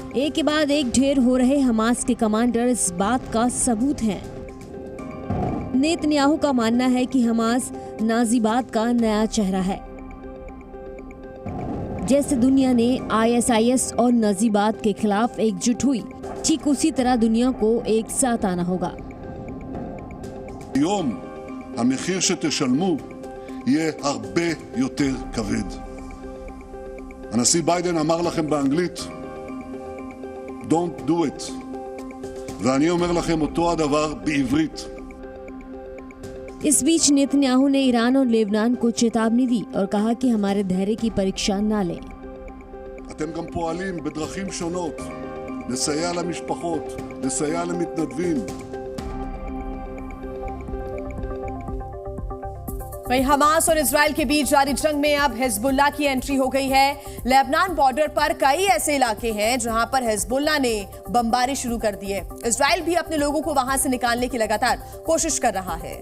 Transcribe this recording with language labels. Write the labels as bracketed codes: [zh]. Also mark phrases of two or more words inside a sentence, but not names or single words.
[hi] एक के बाद एक ढेर हो रहे हमास के कमांडर इस बात का सबूत हैं। नेतन्याहू का मानना है कि हमास नाजीबाद का नया चेहरा है। जैसे दुनिया ने आईएसआईएस और नाजीबाद के खिलाफ एकजुट हुई, ठीक उसी तरह दुनिया को एक साथ आना होगा। [he] היום המחיר שתשלמו יהיה הרבה יותר כבד. הנשיא ביידן אמר לכם באנגלית, [en] Don't do it. [he] ואני אומר לכם אותו הדבר בעברית. [hi] इस बीच नेतन्याहू ने ईरान और लेबनान को चेतावनी दी और कहा कि हमारे धैर्य की परीक्षा ना लें। [he] אתם גם פועלים בדרכים שונות לסייע למשפחות, לסייע למתנדבים. [hi] वहीं हमास और इजराइल के बीच जारी जंग में अब हिजबुल्लाह की एंट्री हो गई है। लेबनान बॉर्डर पर कई ऐसे इलाके हैं जहां पर हिजबुल्लाह ने बमबारी शुरू कर दी है। इजराइल भी अपने लोगों को वहां से निकालने की लगातार कोशिश कर रहा है।